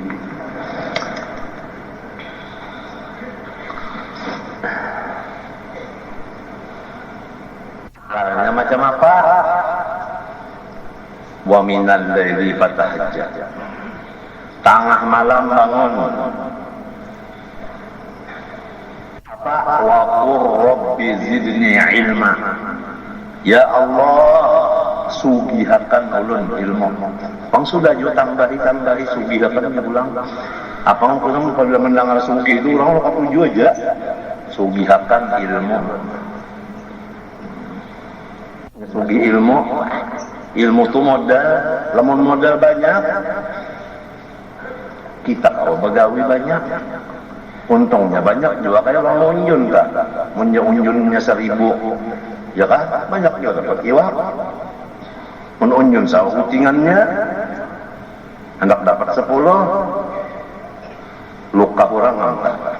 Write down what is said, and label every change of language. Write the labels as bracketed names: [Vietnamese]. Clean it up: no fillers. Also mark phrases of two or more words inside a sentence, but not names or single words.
[Banjar] Caranya macam apa? [Arabic] ومن الليل فتهجد. [Banjar] Tengah malam bangun. Apa? [Arabic] وقل رب زدني علما يا الله, [Banjar] sugihakan ulun ilmu. Pang sudah jo tambahi sugihakan ulang. Apa orang kalau mendengar sugih itu orang lupa aja. Sugihakan ilmu. Sugi ilmu itu modal, lamun modal banyak, kita kalau begawi banyak, untungnya banyak juga kayak orang unjun kan, unjunnya 1000, ya kan, banyak juga dapat iwak, unjun sama utingannya, hendak dapat 10, luka kurang angkat.